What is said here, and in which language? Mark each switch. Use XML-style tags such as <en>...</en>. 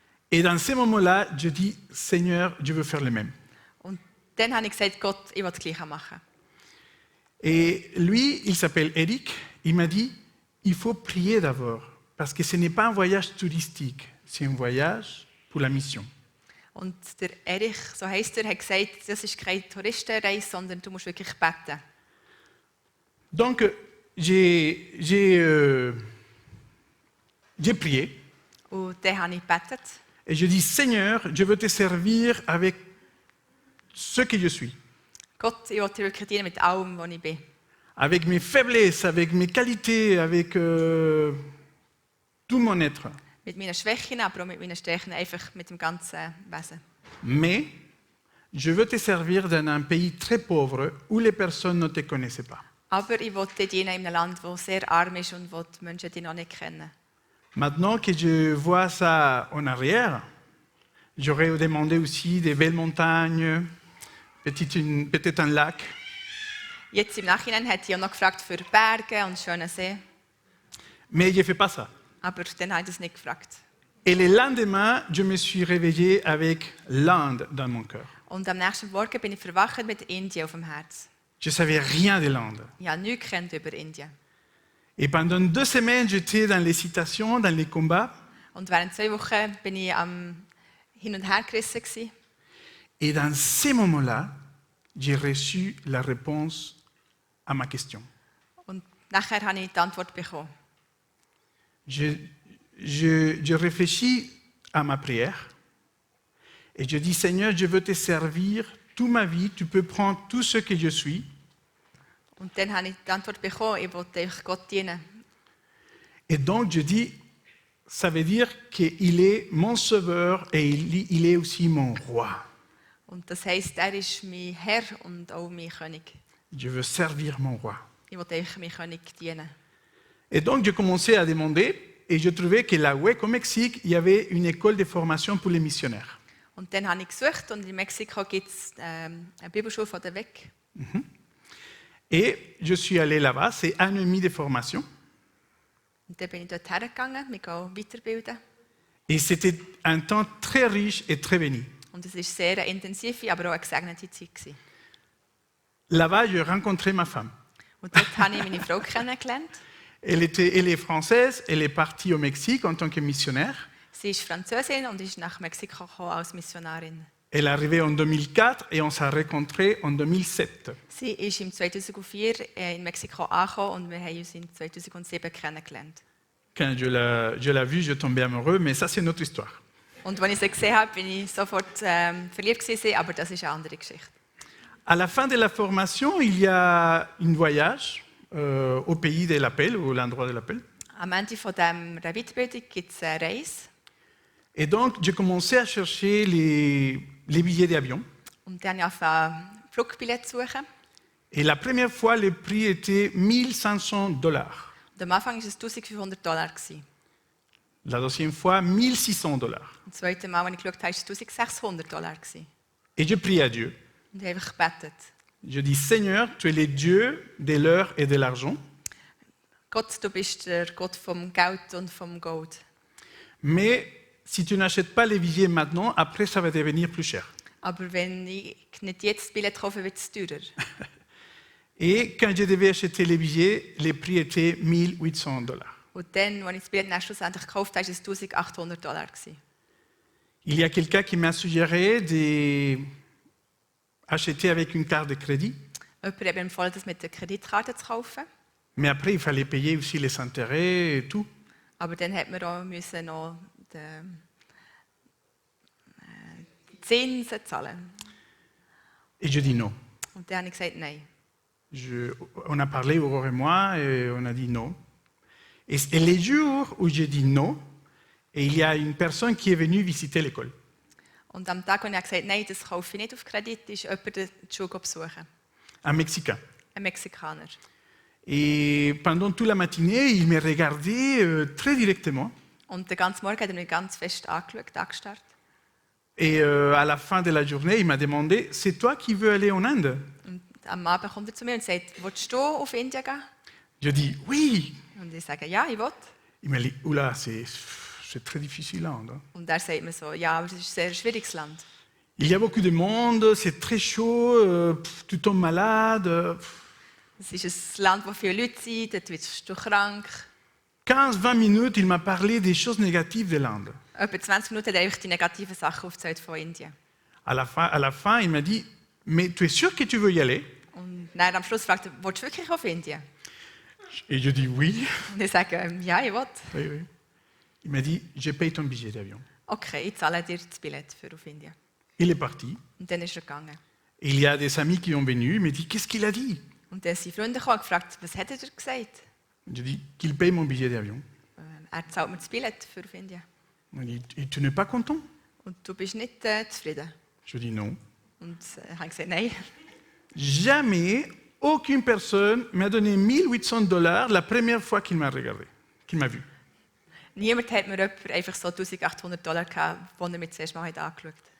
<fr>Et dans ces moments-là, je dis, Seigneur, je veux faire le même.</fr> <de>Und dann habe ich gesagt, Gott, ich will das Gleiche machen.</de> <fr>Et lui, il s'appelle Eric, il m'a dit, il faut prier d'abord, parce que ce n'est pas un voyage touristique, c'est un voyage pour la mission.</fr> <de>Und der Erich, so heisst er, hat gesagt, das ist keine Touristenreise, sondern du musst wirklich beten.</de> <fr>Donc, j'ai prié,</fr> <de>Und dann habe ich gebetet.</de> <fr>et je dis, Seigneur, je veux te servir avec ce que je suis,</fr> <de>Gott, ich will dir wirklich dienen mit allem, was ich bin.</de> <fr>avec mes faiblesses, avec mes qualités, avec tout mon être.</fr> <de>Mit meinen Schwächen, aber auch mit meinen Stärken, einfach mit dem ganzen Wesen.</de> <fr>Mais je veux te servir dans un pays très pauvre où les personnes ne te connaissaient pas.</fr> <de>Aber ich will dir dienen in einem Land, das sehr arm ist und wo die Menschen dich noch nicht kennen.</de> <fr>Maintenant que je vois ça en arrière, j'aurais demandé aussi des belles montagnes, peut-être un lac.</fr> <de>Jetzt im Nachhinein hätte ich auch noch gefragt für Berge und schöne See.</de> <fr>Mais je ne fais pas ça.</fr> <de>Aber dann habe ich das nicht gefragt.</de> <fr>Et le lendemain, je me suis réveillé avec l'Inde dans mon cœur.</fr> <de>Und am nächsten Morgen bin ich verwacht mit Indien auf dem Herz.</de> <fr>Je ne savais rien de l'Inde.</fr> <de>Ich habe nichts gekannt über Indien.</de> <fr>Et pendant 2 semaines, j'étais dans les citations, dans les combats.</fr> <de>Und während 2 Wochen bin ich am hin und her gerissen gewesen.</de> <fr>Et dans ces moments-là, j'ai reçu la réponse à ma question.</fr> <de>Und nachher habe ich die Antwort bekommen.</de> <fr>Je réfléchis à ma prière et je dis, Seigneur, je veux te servir toute ma vie, tu peux prendre tout ce que je suis.</fr> <de>Und dann habe ich die Antwort bekommen, ich wollte euch Gott dienen.</de> <fr>Et donc je dis, ça veut dire qu'il est mon sauveur et il est aussi mon roi.</fr> <de>Und das heisst, er ist mein Herr und auch mein König.</de> <fr>Je veux servir mon roi.</fr> <de>Ich will euch mein König dienen.</de> <fr>Et donc, j'ai commencé à demander et je trouvais que la WEC au Mexique, il y avait une école de formation pour les missionnaires.</fr> <de>Und dann habe ich gesucht und in Mexiko gibt es eine Bibelschule von der WEC.</de> <fr>Et je suis allé là-bas, c'est 1 an et demi de formation.</fr> <de>Und dann bin ich dort hergegangen, mich weiterbilden.</de> <fr>Et c'était un temps très riche et très béni.</fr> <de>Und es war sehr eine intensive, aber auch eine gesegnete Zeit gewesen.</de> <fr>Là-bas, j'ai rencontré ma femme.</fr> <de>Und dort habe ich meine Frau kennengelernt.</de> <fr>Elle est française, elle est partie au Mexique en tant que missionnaire.</fr> <de>Sie ist Französin und ist nach Mexiko gekommen als Missionarin.</de> <fr>Elle est arrivée en 2004 et on s'est rencontrés en 2007.</fr> <de>Sie ist im 2004 in Mexiko angekommen und wir haben uns in 2007 kennengelernt.</de> <fr>Quand je l'ai vue, je tombais amoureux, mais ça, c'est notre histoire.</fr> <de>Und als ich sie gesehen habe, bin ich sofort verliebt gewesen, aber das ist eine andere Geschichte.</de> <fr>À la fin de la formation, il y a un voyage au pays de l'appel, ou l'endroit de l'appel.</fr> <de>Am Ende von dieser Weiterbildung gibt es eine Reise.</de> <fr>Et donc, j'ai commencé à chercher les billets d'avion.</fr> <de>Und dann habe ich angefangen, Flugbillette zu suchen.</de> <fr>Et la première fois, le prix était $1,500.</fr> <de>Und am Anfang war es $1.500 gewesen.</de> <fr>La deuxième fois, $1,600.</fr> <de>Das zweite Mal, als ich geschaut habe, war es $1.600 gewesen.</de> <fr>Et je prie à Dieu.</fr> <de>Und ich habe einfach gebetet.</de> <fr>Je dis, Seigneur, tu es le Dieu de l'heure et de l'argent,</fr> <de>Gott, du bist der Gott vom Geld und vom Gold.</de> <fr>mais si tu n'achètes pas les billets maintenant, après, ça va devenir plus cher.</fr> <de>Aber wenn ich nicht jetzt das Billett kaufe, wird es teurer.</de> <fr>Et quand je devais acheter les billets, les prix étaient $1,800.</fr> <de>Und dann, als ich das Billett dann schlussendlich gekauft habe, war es $1.800 gewesen.</de> <fr>Il y a quelqu'un qui m'a suggéré d'acheter avec une carte de crédit,</fr> <de>Jemand hat mir empfohlen, das mit der Kreditkarte zu kaufen.</de> <fr>mais après, il fallait payer aussi les intérêts et tout.</fr> <de>Aber dann hat man auch müssen noch die Zinsen zahlen.</de> <fr>Et je dis non.</fr> <de>Und dann habe ich gesagt, nein.</de> <fr>On a parlé, Aurore et moi, et on a dit non. Et les jours où j'ai dit non, et il y a une personne qui est venue visiter l'école.</fr> <de>Und am Tag, als ich gesagt habe, nein, das kaufe ich nicht auf Kredit, ist jemand die Schule besuchen.</de> <fr>Un Mexicain.</fr> <de>Ein Mexikaner.</de> <fr>Et pendant toute la matinée, il me regardait très directement.</fr> <de>Und den ganzen Morgen hat er mich ganz fest angeschaut, angestarrt.</de> <fr>Et à la fin de la journée, il m'a demandé, c'est toi qui veux aller en Inde?</fr> <de>Und am Abend kommt er zu mir und sagt, willst du auf Indien gehen?</de> <fr>Je dis, oui.</fr> <de>Und ich sage, ja, ich will.</de> <fr>Il m'a dit, oula, c'est très difficile l'Inde. Hein.</fr> <de>Und er sagt mir so, ja, aber es ist ein sehr schwieriges Land.</de> <fr>Il y a beaucoup de monde, c'est très chaud, tu tombes malade.</fr> <de>Es ist ein Land, wo viele Leute sind, dort wirst du krank.</de> <fr>15-20 minutes, il m'a parlé des choses négatives de l'Inde.</fr> <de>Etwa 20 Minuten hat er einfach die negativen Sachen aufgezählt von Indien.</de> <fr>À la fin, il m'a dit, mais tu es sûr que tu veux y aller?</fr> <de>Und dann am Schluss fragt er, willst du wirklich auf Indien?</de> <fr>Et je dis oui.</fr> <de>Und ich sage, ja, ich will.</de> <fr>Oui, oui. Il m'a dit, je paye ton billet d'avion.</fr> <de>Okay, ich zahle dir das Billett für auf Indien.</de> <fr>Il est parti.</fr> <de>Und dann ist er gegangen.</de> <fr>Et il y a des amis qui sont venus, il m'a dit, qu'est-ce qu'il a dit?</fr> <de>Und dann sind Freunde gekommen und gefragt, was hat er dir gesagt?</de> <fr>Je dis, qu'il paye mon billet d'avion.</fr> <de>Er zahlt mir das Billett für auf Indien.</de> <fr>Il m'a dit, et tu n'es pas content?</fr> <de>Und du bist nicht zufrieden?</de> <fr>Je dis non.</fr> <de>Und ich habe gesagt, nein.</de> <fr>Jamais, aucune personne m'a donné $1,800 la première fois qu'il m'a regardé, qu'il m'a vu.</fr> <de>Niemand hat mir einfach so $1.800 gegeben, als er mich zuerst mal angeschaut hat.</de>